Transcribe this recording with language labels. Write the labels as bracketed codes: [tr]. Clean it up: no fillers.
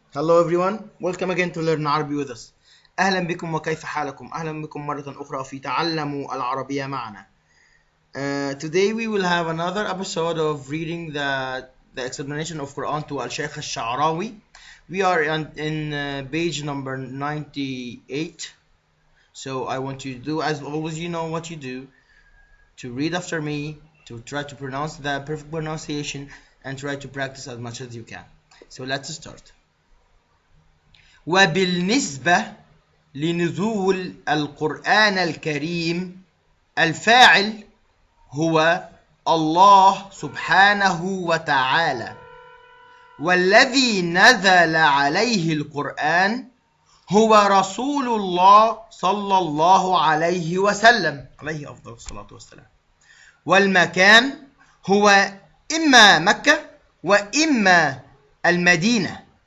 [en] Hello everyone, welcome again to Learn Arabic with us. [ar] أهلا بكم وكيف حالكم؟ أهلا بكم مرة أخرى في تعلموا العربية معنا. [en] Today we will have another episode of reading the explanation of Quran to Al-Shaykh Al-Sha'rawi. We are in page number 98. So I want you to do, as always, you know what you do, to read after me, to try to pronounce the perfect pronunciation, and try to practice as much as you can. So let's start. [ar] وبالنسبة لنزول القرآن الكريم الفاعل هو الله سبحانه وتعالى، والذي نزل عليه القرآن هو رسول الله صلى الله عليه وسلم عليه أفضل الصلاة والسلام، والمكان هو إما مكة وإما المدينة.